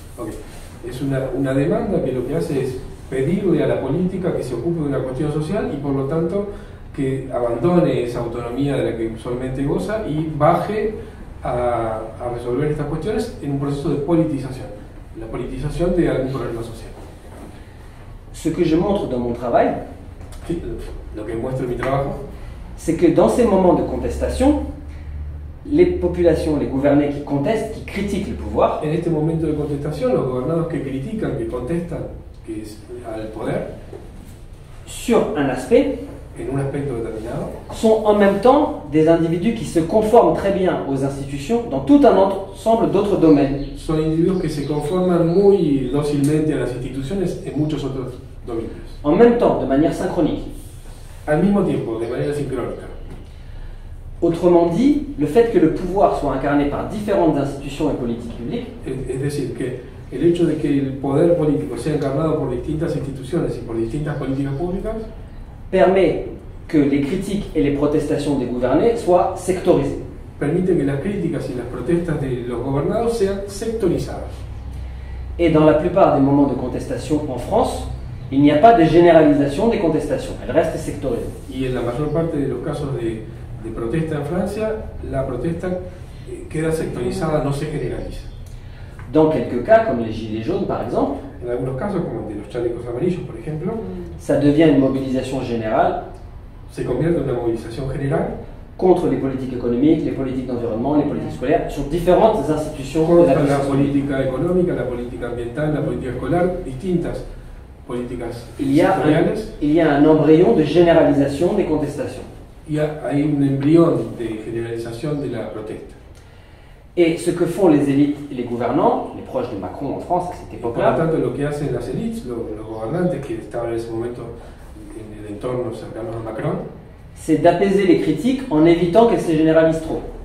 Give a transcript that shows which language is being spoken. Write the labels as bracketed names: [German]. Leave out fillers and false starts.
[English] Okay. [Spanish] Es una demanda que lo que hace es pedirle a la política que se ocupe de una cuestión social y por lo tanto que abandone esa autonomía de la que usualmente goza y baje a resolver estas cuestiones en un proceso de politización, la politización de algún problema social. [French] Ce que je montre dans mon travail, [Spanish] Lo que muestra mi trabajo [French] c'est que dans ces moments de contestation, les populations, les gouvernés qui contestent, qui critiquent le pouvoir, [Spanish] en este momento de contestación, los gobernados que critican, que contestan que es al poder [French] sur un aspect, [Spanish] en un aspecto determinado, [French] sont en même temps des individus qui se conforment très bien aux institutions dans tout un ensemble d'autres domaines. [Spanish] son individuos que se conforman muy dócilmente a las instituciones en muchos otros dominios. [French] En même temps, de manière synchronique. [Spanish] Al mismo tiempo, de manera sincrónica. [French] Autrement dit, le fait que le pouvoir soit incarné par différentes institutions et politiques publiques [Spanish] Es decir, que el hecho de que el poder político sea encarnado por distintas instituciones y por distintas políticas públicas [French] permet que les critiques et les protestations des gouvernés soient sectorisées. [Spanish] permite que las críticas y las protestas de los gobernados sean sectorizadas. [French] Et dans la plupart des moments de contestation en France, il n'y a pas de généralisation des contestations, elles restent sectorisées. [Spanish] Y en la mayor parte de los casos de protesta en Francia, la protesta queda sectorizada, no se generaliza. [French] Dans quelques cas, comme les Gilets jaunes par exemple, [Spanish] En algunos casos, como el de los chalecos amarillos, por ejemplo, [French] ça devient une mobilisation générale [Spanish] se convierte en una movilización general [French] contre les politiques économiques, les politiques d'environnement, les politiques scolaires, sur différentes institutions de la [Spanish] contra la [French] puissance publique. [Spanish] política económica, la política ambiental, la política escolar, distintas políticas [French] Il y a un embryon de généralisation des contestations. [Spanish] y hay un embrión de generalización de la protesta. [French] Et ce que font les élites et les gouvernants, les proches de Macron en France à cette [Spanish] Por lo [French] époque-là, [Spanish] tanto, lo que hacen las élites, los gobernantes que estaban en ese momento en el entorno cercano a Macron, [French] c'est d'apaiser les critiques en évitant qu'elles se généralisent trop.